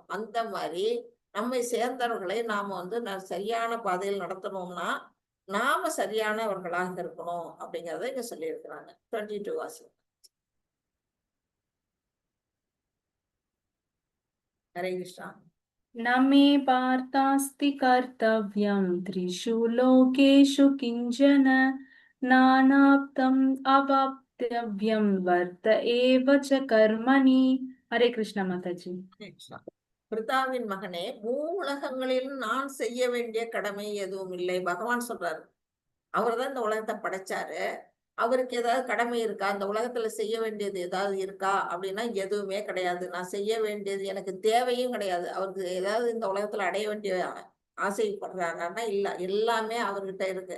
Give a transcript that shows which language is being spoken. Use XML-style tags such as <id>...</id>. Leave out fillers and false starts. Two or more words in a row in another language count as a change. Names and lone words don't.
<ta>அந்த மாதிரி நம்மை சேர்ந்தவர்களை நாம வந்து சரியான பாதையில் நடத்தணும்னா நாம சரியானவர்களாக இருக்கணும் அப்படிங்கறத இங்க சொல்லியிருக்கிறாங்க. 22 வாசம். ஹரே கிருஷ்ணா.</ta> <sa>न मे पार्थास्ति कर्तव्यं त्रिषु लोकेषु किञ्चन नानाप्तम् अवाप्तव्यं वर्त एव च कर्मणि.</sa> <hi>हरे कृष्ण माताजी.</hi> <ta>பிருதாவின் மகனே, உலகங்களிலும் நான் செய்ய வேண்டிய கடமை எதுவும் இல்லை. பகவான் சொல்றாரு, அவர்தான் இந்த உலகத்தை படைச்சாரு. அவருக்கு ஏதாவது கடமை இருக்கா, இந்த உலகத்துல செய்ய வேண்டியது ஏதாவது இருக்கா அப்படின்னா எதுவுமே கிடையாது. நான் செய்ய வேண்டியது எனக்கு தேவையும் கிடையாது. அவருக்கு ஏதாவது இந்த உலகத்துல அடைய வேண்டிய ஆசைப்படுறாங்கன்னா இல்ல, எல்லாமே அவர்கிட்ட இருக்கு.</ta>